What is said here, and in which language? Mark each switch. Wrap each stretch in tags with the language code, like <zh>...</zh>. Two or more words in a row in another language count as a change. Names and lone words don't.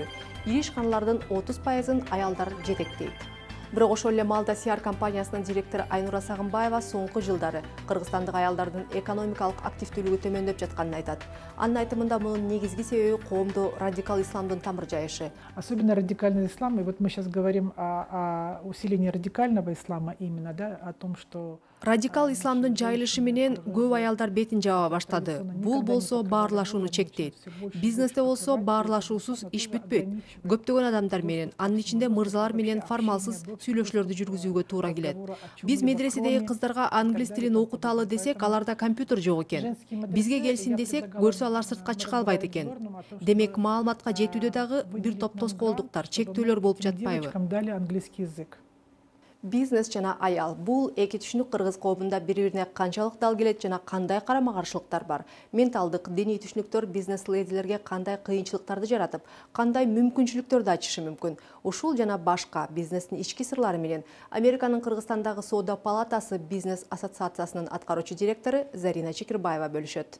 <ky>Ири ишканалардын 30%-ын аялдар жетектейт. Бирок ошол эле маалда CR компаниясынын директору Айнура Сагынбаева соңку жылдары кыргызстандык аялдардын экономикалык активдүүлүгү төмөндөп жатканын айтат. Анын айтымында мунун негизги себеби коомдо радикал исламдын тамыр жайышы.</ky> <ru>Особенно радикальный ислам, и вот мы сейчас говорим о усилении радикального ислама именно, да, о том, что</ru> <ky>Радикал исламдын жайылышы менен көп аялдар бетин жаба баштады. Бул болсо баарлашууну чектейт. Бизнесте болсо баарлашуусуз иш бүтпөйт. Көптөгөн адамдар менен, анын ичинде мырзалар менен формалсыз сүйлөшүүлөрдү жүргүзүүгө туура келет. Биз медреседеги кыздарга англис тилин окуталы десек, аларда компьютер жок экен. Бизге келсин десек, көрсө алар сыртка чыга албайт экен. Демек, маалыматка жетүүдө дагы бир топ тоскоолдуктар, чектөөлөр болуп жатпайбы?</ky> <ru>девочкам дали английский язык.</ru> <ky>Бизнес жана аял. Бул эки түшүнүк кыргыз коомунда бири-бирине канчалык дал келет жана кандай карама-каршылыктар бар. Менталдык, диний түшүнүктөр бизнес-ледилерге кандай кыйынчылыктарды жаратып, кандай мүмкүнчүлүктөрдү ачышы мүмкүн. Ушул жана башка бизнестин ички сырлары менен Американын Кыргызстандагы соода палатасы бизнес ассоциациясынын аткаруучу директору Зарина Чекирбаева бөлүшөт.</ky>